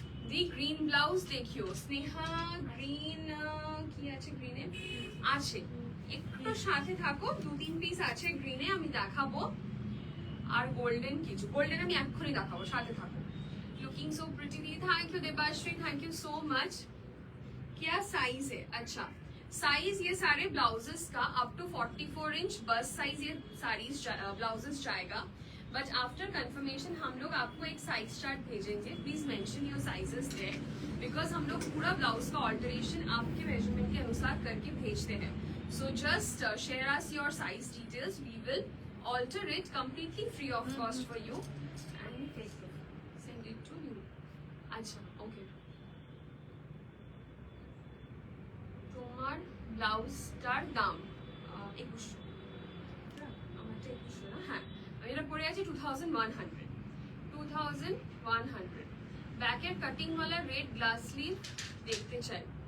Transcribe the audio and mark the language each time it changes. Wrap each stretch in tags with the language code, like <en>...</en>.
<bn>দি green blouse দেখিও Sneha, green কি আছে গ্রিনে আছে, একটু সাথে থাকো, 2-3 পিস আছে গ্রিনে আমি দেখাবো। আর গোল্ডেন কিছু, গোল্ডেন আমি এক্ষুনি দেখাবো, সাথে থাকো।</bn> <en>Looking so pretty दी, thank you Debashree, thank you so much.</en> <hi>क्या साइज है? अच्छा साइज ये सारे ब्लाउजेस का अप टू 44 इंच बस साइज ये सारी ब्लाउजेस जाएगा।</hi> <en>but after confirmation</en> <hi>हम लोग आपको एक साइज चार्ट भेजेंगे,</hi> <en>please mention your sizes there, because</en> <hi>हम लोग पूरा ब्लाउज का ऑल्टरेशन आपके मेजरमेंट के अनुसार करके भेजते हैं।</hi> <en>So just share us your size details, we will alter it completely free of cost for you and send it to you.</en> <bn>আচ্ছা ওকে, তোমার ব্লাউজটার দাম 2100, আমারটা 2100 না? হ্যাঁ, আমি এটা পরে আছি 2100। ব্যাকের কাটিং वाला রেড গ্লাস স্লিভ দেখতে চাই?</bn>